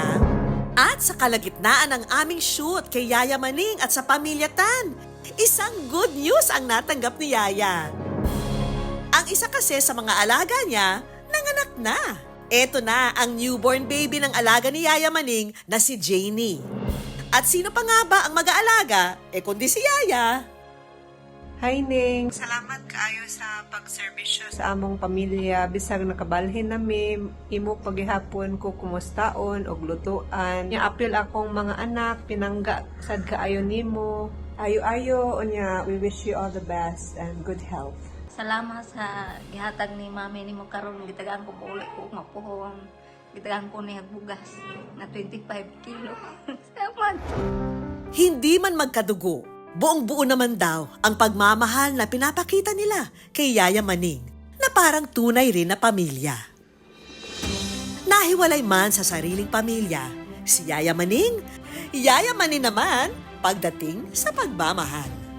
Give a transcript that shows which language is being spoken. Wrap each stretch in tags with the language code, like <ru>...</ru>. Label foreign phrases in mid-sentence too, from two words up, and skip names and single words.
<tl>At sa kalagitnaan ng aming shoot kay Yaya Maning at sa pamilya Tan, isang</tl> <en>good news</en> <tl>ang natanggap ni Yaya. Ang isa kasi sa mga alaga niya, nanganak na. Eto na ang</tl> <en>newborn baby</en> <tl>ng alaga ni Yaya Maning na si Janie. At sino pa nga ba ang mag-aalaga? Kundi si Yaya.</tl> <ceb>Hi Ning, salamat kaayo sa pagserbisyo sa among pamilya. Bisag nakabalhin nami, imo paghihapon ko kumustaon og lutuan. Nya apil akong mga anak, pinangga sad kaayo nimo. Ayo-ayo, unya</ceb> <en>we wish you all the best and good health.</en> <ceb>Salamat sa gihatag ni mami nimo karon gitagaan ko uli ko mapuhon. Gitagaan ko niya bugas na 25 kilo. Salamat.</ceb> <tl>Hindi man magkadugo, buong-buo naman daw ang pagmamahal na pinapakita nila kay Yaya Maning na parang tunay rin na pamilya. Nahiwalay man sa sariling pamilya, si Yaya Maning naman pagdating sa pagmamahal.</tl>